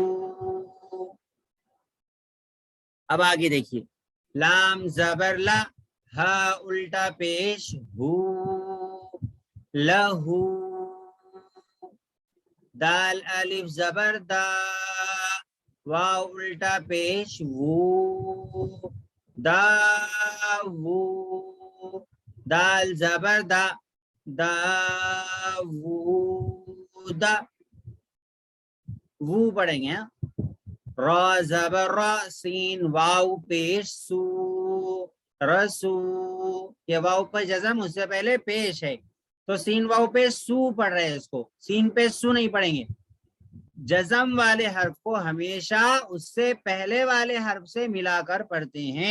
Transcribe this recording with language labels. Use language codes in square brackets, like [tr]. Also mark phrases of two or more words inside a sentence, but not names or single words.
[ur] اب آگے دیکھیے، لام زبر لا، ہا الٹا پیش ہو، لہو، دال الف زبر دا، واو الٹا پیش وو، دا وو، دال زبر دا، دا وو دا، وو پڑھیں گے. را زبر را، سین واو پیش سو، رسو، یہ واو پر جزم اس سے پہلے پیش ہے تو سین واو پہ سو پڑھ رہے ہیں، اس کو سین پہ سو نہیں پڑھیں گے. جزم والے حرف کو ہمیشہ اس سے پہلے والے حرف سے ملا کر پڑھتے ہیں.